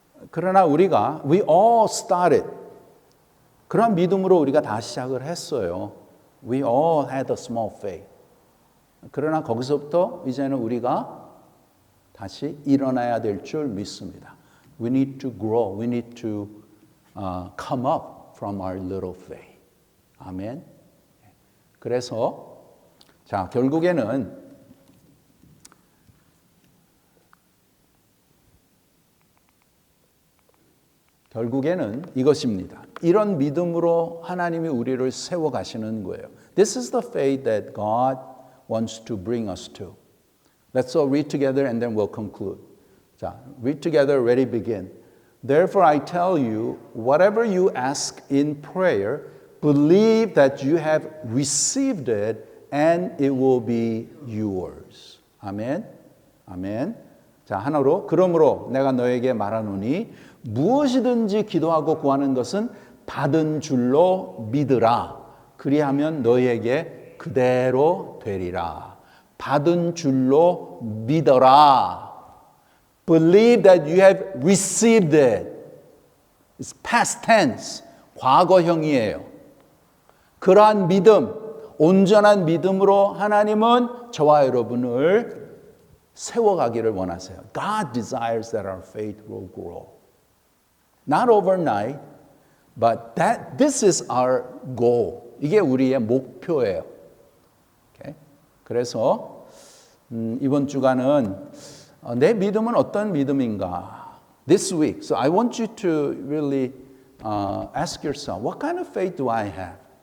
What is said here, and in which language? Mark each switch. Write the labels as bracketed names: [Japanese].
[Korean] 그러나 우리가 [English] we all started [Korean] 그런 믿음으로 우리가 다 시작을 했어요. [English] We all had a small faith. [Korean] 그러나 거기서부터 이제는 우리가 다시 일어나야 될 줄 믿습니다. [English] We need to grow. We need to come up from our little faith. [Korean] 아멘. 그래서 자 결국에는 이것입니다. 이런 믿음으로 하나님이 우리를 세워 가시는 거예요. [English] This is the faith that God wants to bring us to. Let's all read together and then we'll conclude. 자, read together, ready, begin. Therefore I tell you, whatever you ask in prayer, believe that you have received it and it will be yours. [Korean] 아멘. 아멘. 자, 하나로 그러므로 내가 너에게 말하노니 무엇이든지 기도하고 구하는 것은 받은 줄로 믿으라. 그리하면 너에게 그대로 되리라. 받은 줄로 믿어라. [English] Believe that you have received it. It's past tense. [Korean] 과거형이에요. 그러한 믿음, 온전한 믿음으로 하나님은 저와 여러분을 세워가기를 원하세요. [English] God desires that our faith will grow. Not overnight, but this is our goal. [Korean] 이게 우리의 목표예요. Okay? 그래서 이번 주간은 내 믿음은 어떤 믿음인가? [English] This week, so I want you to really ask yourself, what kind of faith do I have?